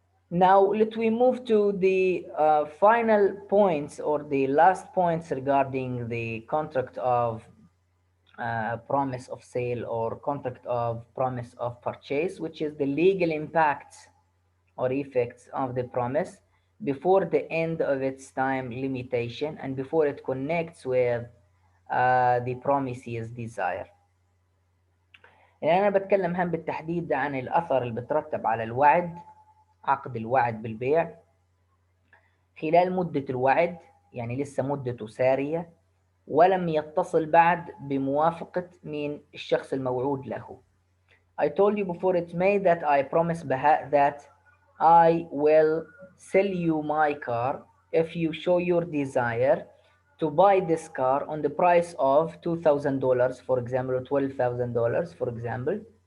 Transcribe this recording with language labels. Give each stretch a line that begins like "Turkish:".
English: Now let we move to the final points or the last points regarding the contract of promise of sale or contract of promise of purchase, which is the legal impacts or effects of the promise before the end of its time limitation and before it connects with the promisee's desire.
Arabic: يعني أنا بتكلم هم بالتحديد عن الأثر اللي بترتب على الوعد، عقد الوعد بالبيع خلال مدة الوعد، يعني لسه مدته سارية ولم يتصل بعد بموافقة من الشخص الموعود له.
English: I told you before it's May that I promise Baha that I will sell you my car if you show your desire to buy this car on the price of $2,000 for example, or $12,000 for example.